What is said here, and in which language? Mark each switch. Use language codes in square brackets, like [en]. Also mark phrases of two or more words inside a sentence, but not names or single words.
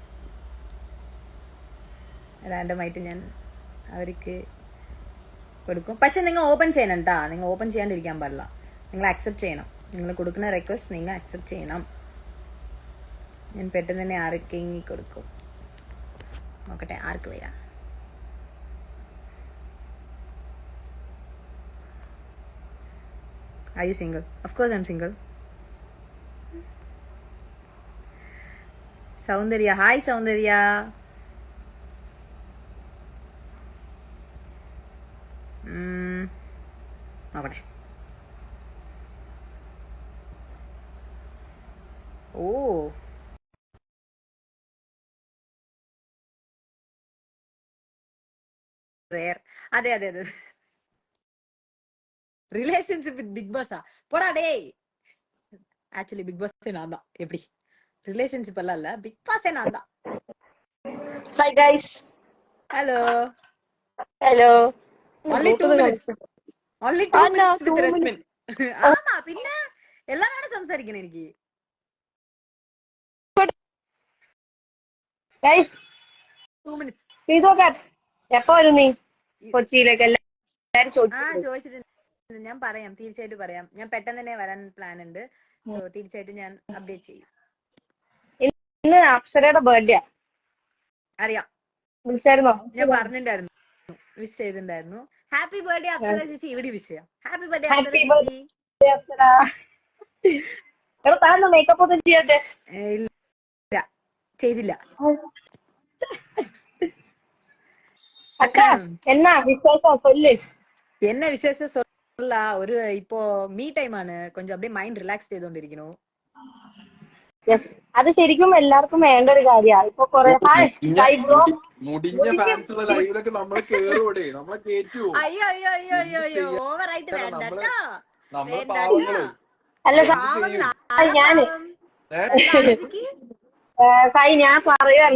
[ml] റാൻഡമായിട്ട് ഞാൻ അവർക്ക് കൊടുക്കും. പക്ഷെ നിങ്ങൾ ഓപ്പൺ ചെയ്യണം കേട്ടാ. നിങ്ങൾ ഓപ്പൺ ചെയ്യാണ്ടിരിക്കാൻ പാടില്ല. നിങ്ങൾ അക്സെപ്റ്റ് ചെയ്യണം. നിങ്ങൾ കൊടുക്കുന്ന റിക്വസ്റ്റ് നിങ്ങൾ അക്സെപ്റ്റ് ചെയ്യണം. ഞാൻ പെട്ടെന്ന് തന്നെ ആർക്കെങ്കിലും കൊടുക്കും. നോക്കട്ടെ ആർക്ക് വരാ. [en] Are you single? Of course I'm single. Soundarya, hi Soundarya. [ml] നോക്കട്ടെ. ഓ റെയർ. അതെ അതെ അതെ. [en] relationship with [ta] பிக் பாஸா? போடா டேய். ஆக்சுவலி பிக் பாஸே நான் தான். எப்படி ரிலேஷன்ஷிப் எல்லாம் இல்ல, பிக் பாஸே நான் தான். [en] Hi guys. [ta] ஹலோ. [en] Hello. only 2 minutes. only 2 Anna, minutes with 2 Rasmin. minutes. [ta] ஆமா பின்ன எல்லாரோட [ml] സംസാരിക്കണം എനിക്ക്. [en] Guys, 2 minutes. [ml] ഇതൊക്കെ എപ്പോ വരും നീ കൊച്ചിയിലേക്ക്? എല്ലാരും ചോദിച്ചിട്ടുണ്ട്. ചോദിച്ചിട്ടുണ്ട്. ഞാൻ പറയാം, തീർച്ചയായിട്ടും പറയാം. ഞാൻ പെട്ടെന്ന് തന്നെ വരാൻ പ്ലാൻ ഉണ്ട്. സോ തീർച്ചയായിട്ടും ഞാൻ അപ്ഡേറ്റ് ചെയ്യും. ഇന്ന് അക്ഷരയുടെ ബർത്ത്ഡേ. അറിയാം, വിളിച്ചായിരുന്നോ? ഞാൻ പറഞ്ഞിട്ടുണ്ടായിരുന്നു, വിഷ് ചെയ്തിട്ടുണ്ടായിരുന്നു. [en] happy birthday [ml] അപ്സര ചേച്ചി. ഇവിടെ വിഷ് ചെയ്യാം. [en] happy birthday [ml] അപ്സര ചേച്ചി. അക്ഷര എടാ താൻ മേക്കപ്പ് ഒന്നും ചെയ്യട്ടെ? ഇല്ല, ചെയ്തില്ല. [ta] அக்கா என்ன விசேஷம் சொல்லு. என்ன விசேஷம் சொல்ல, ஒரு இப்போ [en] me time [ta] ആണ്, கொஞ்சம் அப்படியே [en] mind relax [ta] ചെയ്തുകൊണ്ടിരിക്കുന്നു. [ml] യെസ്, അത് ശരിക്കും എല്ലാവർക്കും വേണ്ട ഒരു കാര്യമാണ്. ഇപ്പൊ കൊറേ മുടിഞ്ഞ ഫാൻസുള്ള ലൈവിലൊക്കെ നമ്മള് കേറൂടെ, നമ്മളെ കേറ്റുവോ? അയ്യോ അയ്യോ അയ്യോ അയ്യോ അയ്യോ, ഓവറായിട്ട് വേണ്ടട്ടോ. നമ്മള് പാവങ്ങള്. അല്ല ഞാന് സായി ഞാൻ പറയുമായിരുന്നു.